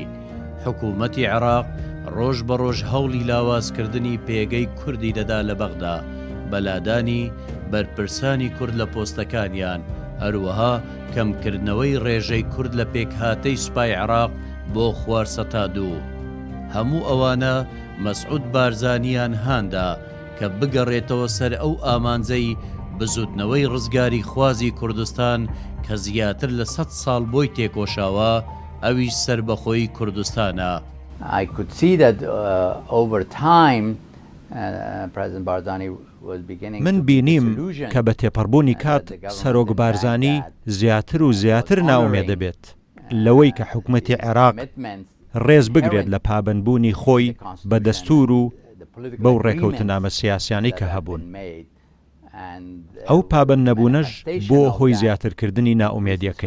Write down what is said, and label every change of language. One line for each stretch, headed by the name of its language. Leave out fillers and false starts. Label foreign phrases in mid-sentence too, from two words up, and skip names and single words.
Central Kurdish: حکوومەتی عێراق ڕۆژ بە ڕۆژ هەوڵی لاوازکردنی پێگەی کوردی دەدا لە بەغدا، بەلادانی بەرپرسانی کورد لە پۆستەکانیان، هەروەها کەمکردنەوەی ڕێژەی کورد لە پێکهاتەی سوپای عێراق بۆ خوارسەتا دوو. هەموو ئەوانە مەسعود بارزانیان هاندا کە بگەڕێتەوە سەر ئەو ئامانجەی بزوتنەوەی ڕزگاری خوازی کوردستان کە زیاتر لە 100 ساڵ بۆی تێکۆشاوە، ئەویش سەربەخۆی کوردستانە.
English: I could see that over time President Barzani was beginning
Central Kurdish: من بینیم کە بە تێپەڕبوونی کات سەرۆک بارزانی زیاتر و زیاتر ناومێ دەبێت لەوەی کە حکومەتی عێراق ڕێز بگرێت لە پابندبوونی خۆی بە دەستور و بەو ڕێکەوتنامە سیاسیانی کە هەبوون. ئەو پابند نەبوونەش بۆ هۆی زیاترکردنی ناومێدیەکەی.